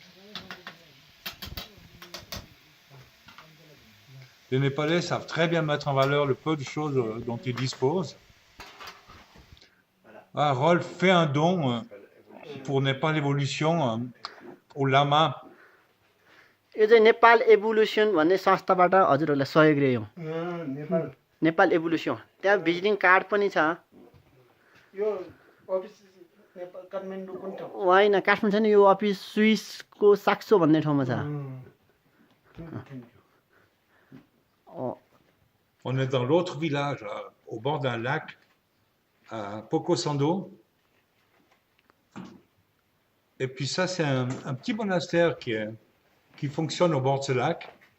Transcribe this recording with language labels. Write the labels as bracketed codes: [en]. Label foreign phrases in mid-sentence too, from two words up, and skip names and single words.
[fr] Les Népalais savent très bien mettre en valeur le peu de choses dont ils disposent. Ah, Rolf fait un don pour Népal Évolution au lama. [ne] यो चाहिँ नेपाल एभोल्युसन भन्ने संस्थाबाट हजुरहरूलाई सहयोग रह्यो नेपाल एभोल्युसन त्यहाँ [en] visiting card [ne] पनि छ यो अफिस नेपाल काठमाडौँ कुन ठाउँ होइन काठमाडौँ छैन यो अफिस स्विसको साक्सो भन्ने ठाउँमा छ [fr] On est dans l'autre village, au bord d'un lac, à Pokosando. Et puis ça, c'est un petit monastère qui fonctionne au bord de ce lac.